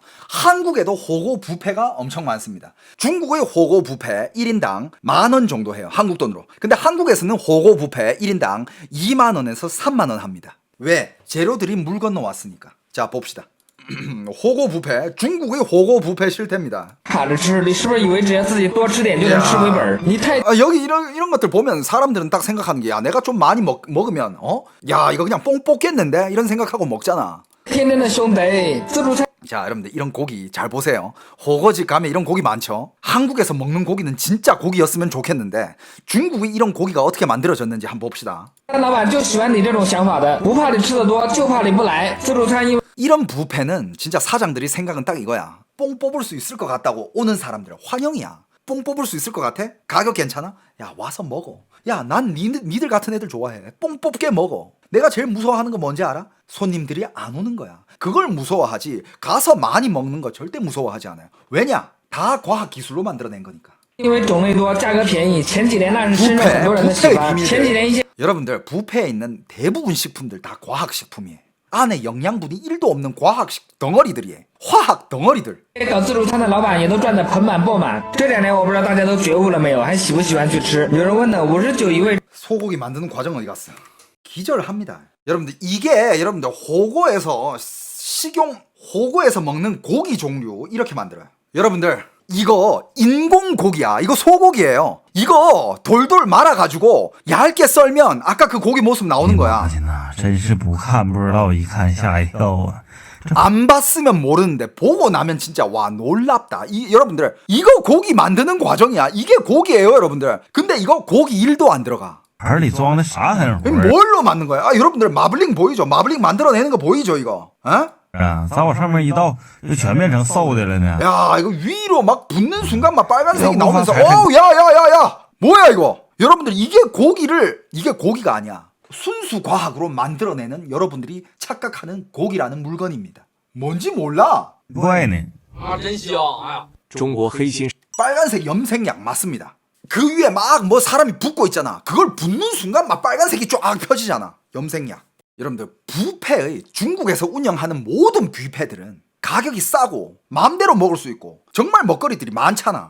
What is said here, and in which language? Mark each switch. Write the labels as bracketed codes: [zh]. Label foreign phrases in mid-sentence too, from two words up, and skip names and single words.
[ko] 한국에도 호거 뷔페가 엄청 많습니다. 중국의 호거 뷔페 1인당 10,000원 정도 해요. 한국 돈으로. 근데 한국에서는 호거 뷔페 1인당 20,000원에서 30,000원 합니다. 왜? 재료들이 물 건너 왔으니까. 자, 봅시다. 호거 뷔페, 중국의 호거 뷔페 실태입니다. [zh] 卡着吃，你是不是以为只要自己多吃点就能吃回本？你太 [ko] 여기 이런 것들 보면 사람들은 딱 생각하는 게, 야, 내가 좀 많이 먹으면, 야, 이거 그냥 뽕 뽑겠는데? 이런 생각하고 먹잖아. [zh] 天真的兄弟，自助餐 [ko] 자, 여러분들 이런 고기 잘 보세요. 호거집 가면 이런 고기 많죠. 한국에서 먹는 고기는 진짜 고기였으면 좋겠는데 중국의 이런 고기가 어떻게 만들어졌는지 한번 봅시다. [zh] 老板就喜欢你这种想法的，不怕你吃的多，就怕你不来。自助餐因为 [ko] 이런 뷔페는 진짜 사장들이 생각은 딱 이거야. 뽕 뽑을 수 있을 것 같다고 오는 사람들 환영이야. 뽕 뽑을 수 있을 것 같아? 가격 괜찮아? 야, 와서 먹어. 야, 난 니들 같은 애들 좋아해. 뽕 뽑게 먹어. 내가 제일 무서워하는 거 뭔지 알아? 손님들이 안 오는 거야. 그걸 무서워하지 가서 많이 먹는 거 절대 무서워하지 않아요. 왜냐? 다 과학 기술로 만들어낸 거니까. [zh] 因为种类多，价格便宜，前几年那是深受很多人的喜欢。前几年一些 [ko] 여러분들 뷔페에 있는 대부분 식품들 다 과학식품이에요. 안에 영양분이 1도 없는 과학식 덩어리들이에요. 화학 덩어리들. [zh] 搞自助餐的老板也都赚得盆满钵满。这2年我不知道大家都觉悟了没有，还喜不喜欢去吃？有人问呢，59一位 [ko] 소고기 만드는 과정 어디 갔어? 기절합니다. 여러분들 이게 여러분들 호거에서 먹는 고기 종류 이렇게 만들어요. 여러분들 이거 인공 고기야. 이거 소고기예요. 이거 돌돌 말아가지고 얇게 썰면 아까 그 고기 모습 나오는 거야. [zh] 真是不看不知道，一看吓一跳啊！ [ko] 안 봤으면 모르는데 보고 나면 진짜 와 놀랍다. 여러분들 이거 고기 만드는 과정이야. 이게 고기예요, 여러분들. 근데 이거 고기 1도 안 들어가. [zh] 盆里装的啥才能 [ko] 이거 뭘로 만든 거야? 여러분들 마블링 보이죠? 마블링 만들어내는 거 보이죠, 이거? [zh] 咱往上面一倒，就全变成瘦的了呢。 [ko] 야, 이거 위로 막 붙는 순간 막 빨간색이 야, 나오면서 뭐가 야야야야야 뭐야 이거? 여러분들 이게 고기가 아니야. 순수 과학으로 만들어내는 여러분들이 착각하는 고기라는 물건입니다. 뭔지 몰라? [zh] 怪呢，中国黑心 [ko] 빨간색 염색약 맞습니다. 그 위에 막 뭐 사람이 붓고 있잖아. 그걸 붓는 순간 막 빨간색이 쫙 펴지잖아. 염색약. 여러분들 뷔페의 중국에서 운영하는 모든 뷔페들은 가격이 싸고 마음대로 먹을 수 있고 정말 먹거리들이 많잖아.